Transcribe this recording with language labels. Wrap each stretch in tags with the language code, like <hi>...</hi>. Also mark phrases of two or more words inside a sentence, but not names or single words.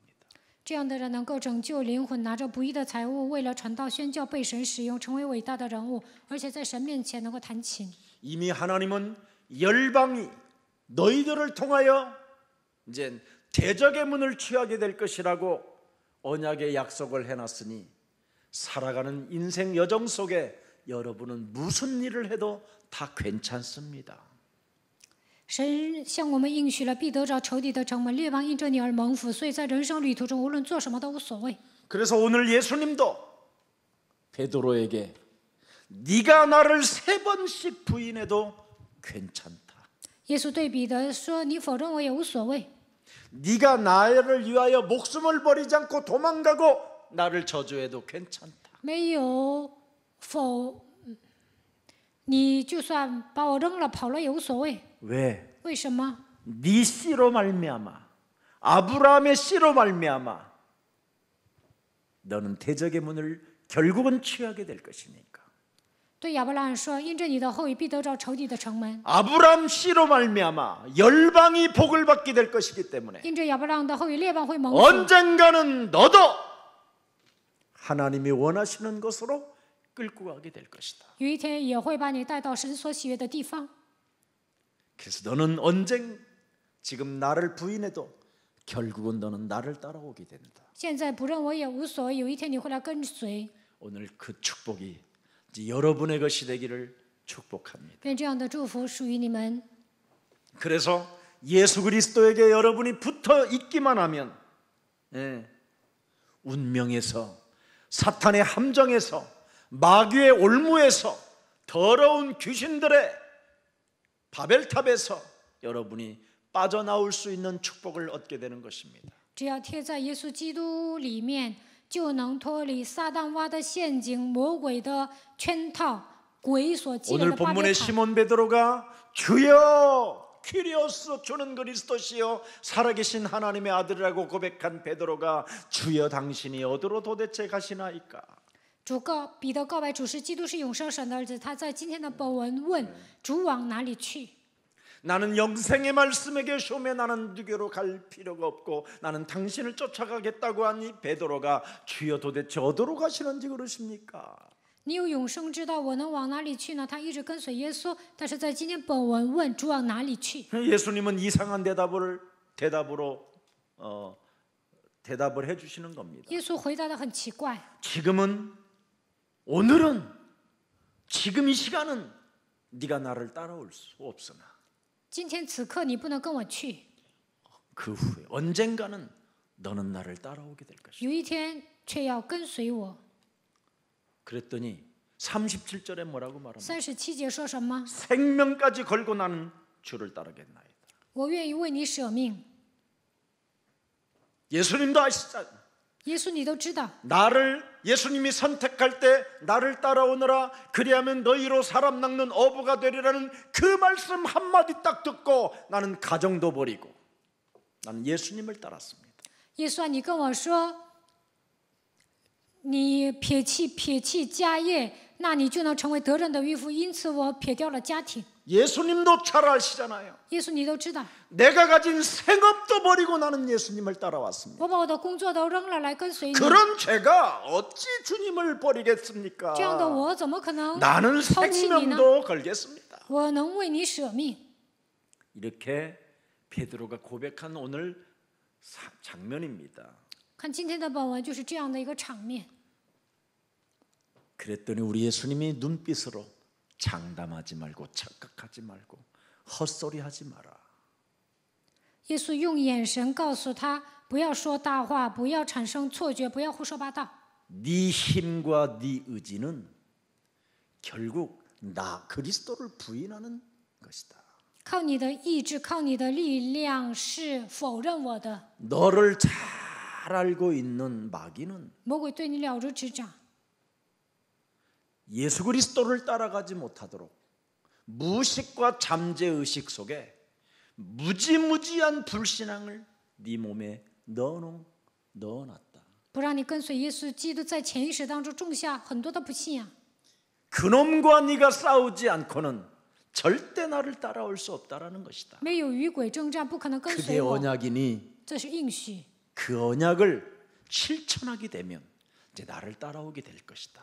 <zh>这样的人能够拯救灵魂，拿着不义的财物，为了传道宣教被神使用，成为伟大的人物，而且在神面前能够弹琴。</zh> <ko>이미 하나님은 열방이 너희들을 통하여 이제 대적의 문을 취하게 될 것이라고 언약의 약속을 해놨으니 살아가는 인생 여정 속에 여러분은 무슨 일을 해도 다 괜찮습니다.</ko> <zh>神向我们应许了必得着仇敌的城门，列邦因着你而蒙福，所以在人生旅途中，无论做什么都无所谓。</zh> <ko>그래서 오늘 예수님도 베드로에게 네가 나를 3번씩 부인해도 괜찮다.</ko> <zh>耶稣对彼得说：“你否认我也无所谓。</zh> <ko>네가 나를 위하여 목숨을 버리지 않고 도망가고 나를 저주해도 괜찮다.</ko> <zh>没有否，你就算把我扔了跑了也无所谓。</zh> <ko>왜?</ko> <zh>为什么？</zh> <ko>네 씨로 말미암아 아브라함의 씨로 말미암아 너는 대적의 문을 결국은 취하게 될 것이니까.</ko> <zh>对亚伯拉罕说：“因着你的后裔必得着仇敌的城门。</zh> <ko>아브라함 씨로 말미암아 열방이 복을 받게 될 것이기 때문에</ko> <zh>因着亚伯拉罕的后裔，列邦会蒙福。</zh> <ko>언젠가는 너도 하나님이 원하시는 것으로 끌고 가게 될 것이다.</ko> <zh>有一天也会把你带到神所喜悦的地方。</zh> <ko>그래서 너는 언젠 지금 나를 부인해도 결국은 너는 나를 따라오게 된다.</ko> <zh>现在不认我也无所谓，有一天你会来跟随。</zh> <ko>오늘 그 축복이 이제 여러분의 것이 되기를 축복합니다.</ko> <zh>愿这样的祝福属于你们。</zh> <ko>그래서 예수 그리스도에게 여러분이 붙어 있기만 하면 운명에서 사탄의 함정에서 마귀의 올무에서 더러운 귀신들의 바벨탑에서 여러분이 빠져나올 수 있는 축복을 얻게 되는 것입니다.</ko> <zh>只要贴在耶稣基督里面，就能脱离撒旦挖的陷阱、魔鬼的圈套、鬼所积累</zh> <ko>오늘</ko> <zh>的巴</zh> <ko>본문의</ko> <zh>别塔。</zh> <ko>시몬 베드로가 주여 퀴리오스 주는 그리스도시여 살아계신 하나님의 아들이라고 고백한 베드로가 주여 당신이 어디로 도대체 가시나이까?</ko> <zh>彼得告白主是基督是永生神的儿子。他在今天的本文问主往哪里去？</zh> <ko>나는 영생의 말씀에 계시오매 나는 누구로 갈 필요가 없고 나는 당신을 쫓아가겠다고 하니 베드로가 주여 도대체 어디로 가시는지 그러십니까?</ko> <zh>你有永生之道，我能往哪里去呢？他一直跟随耶稣，但是在今天本文问主往哪里去？</zh> <ko>예수님은 이상한 대답을 해주시는 겁니다.</ko> <zh>耶稣回答的很奇怪。</zh> <ko>지금은 오늘은 지금 이 시간은 네가 나를 따라올 수 없으나</ko> <zh>今天此刻你不能跟我去，</zh> <ko>그 후에 언젠가는 너는 나를 따라오게 될 것이다.</ko> <zh>有一天却要跟随我。</zh> <ko>그랬더니 37절에 뭐라고 말합니까?</ko> <zh>37 节说什么？</zh> <ko>생명까지 걸고 나는 주를 따르겠나이다.</ko> <zh>我愿意为你舍命。</zh> <ko>예수님도 아시잖아요.</ko> <zh>耶稣你都知道，</zh> <ko>나를 예수님이 선택할 때 나를 따라오너라 그리하면 너희로 사람 낚는 어부가 되리라는 그 말씀 한마디 딱 듣고 나는 가정도 버리고 나는 예수님을 따랐습니다.</ko> <zh>耶稣啊，你跟我说，你撇弃家业，那你就能成为得人的渔夫。因此我撇掉了家庭。</zh> <ko>예수님도 잘 아시잖아요.</ko> <zh>耶稣你都知道，</zh> <ko>내가 가진 생업도 버리고 나는 예수님을 따라왔습니다.</ko> <zh>我把我的工作都扔了来跟随你。</zh> <ko>그런 죄가 어찌 주님을 버리겠습니까?</ko> <zh>这样的我怎么可能</zh> <ko>나는</ko> <zh>抛弃你呢？</zh> <ko>생명도 걸겠습니다.</ko> <zh>我能为你舍命。</zh> <ko>이렇게 베드로가 고백한 오늘 장면입니다.</ko> <zh>看今天的本文就是这样的一个场面。</zh> <ko>그랬더니 우리 예수님이 눈빛으로 장담하지 말고 착각하지 말고 헛소리하지 마라.</ko> <zh>耶稣用眼神告诉他，不要说大话，不要产生错觉，不要胡说八道。</zh> <ko>네 힘과 네 의지는 결국 나 그리스도를 부인하는 것이다.</ko> <zh>靠你的意志，靠你的力量是否认我的。</zh> <ko>너를 잘 알고 있는 마귀는</ko> <zh>魔鬼对你了如指掌，</zh> <ko>예수 그리스도를 따라가지 못하도록 무식과 잠재의식 속에 무지무지한 불신앙을 네 몸에 넣어놨다.</ko> <zh>不让你跟随耶稣基督，在潜意识当中种下很多的不信仰。</zh> <ko>그놈과 네가 싸우지 않고는 절대 나를 따라올 수 없다라는 것이다.</ko> <zh>没有与鬼征战，不可能跟</zh> <ko>그게</ko> <zh>随我。</zh> <ko>언약이니</ko> <zh>这是应许。</zh> <ko>그 언약을 실천하게 되면 이제 나를 따라오게 될 것이다.</ko>